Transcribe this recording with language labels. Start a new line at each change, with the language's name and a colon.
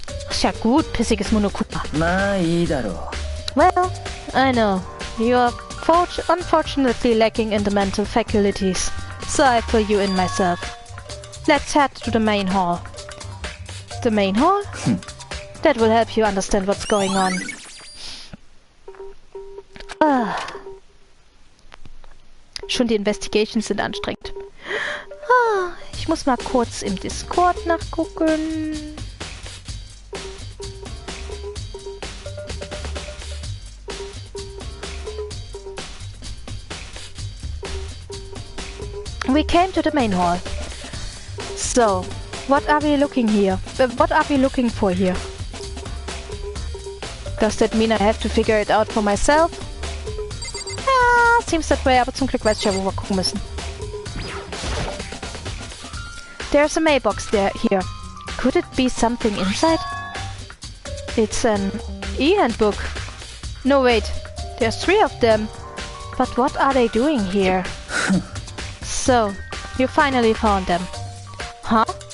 German: Ist ja gut, pissiges Monokuma.
English: Well, I know. You are unfortunately lacking in the mental faculties, so I fill you in myself. Let's head to the main hall. The main hall? That will help you understand what's going on.
German: Schon die Investigations sind anstrengend. Ich muss mal kurz im Discord nachgucken.
English: We came to the main hall. So, what are we looking here? What are we looking for here? Does that mean I have to figure it out for myself? Seems that way,
German: aber zum Glück weiß ich ja, wo wir gucken müssen.
English: There's a mailbox here. Could it be something inside? It's an e-handbook. No, wait. There's 3 of them. But what are they doing here? So, you finally found them. Huh?